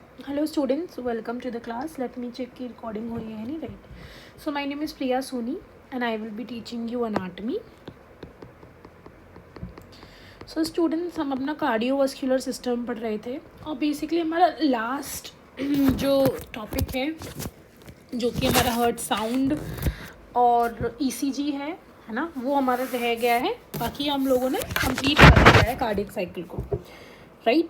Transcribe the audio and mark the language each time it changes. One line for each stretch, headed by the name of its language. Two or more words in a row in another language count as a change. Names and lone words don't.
English: Hello students, welcome to the class. Let me check
Hindi: की recording हो रही है नहीं,
English: right? So my name is Priya Soni and I will be teaching you anatomy. So students,
Hindi: हम अपना
English: cardiovascular system
Hindi: पढ़ रहे थे और बेसिकली हमारा लास्ट जो टॉपिक है जो कि हमारा
English: heart sound
Hindi: और ईसीजी है ना, वो हमारा रह गया है. बाकी हम लोगों ने कंप्लीट कर दिया है
English: cardiac cycle
Hindi: को, राइट.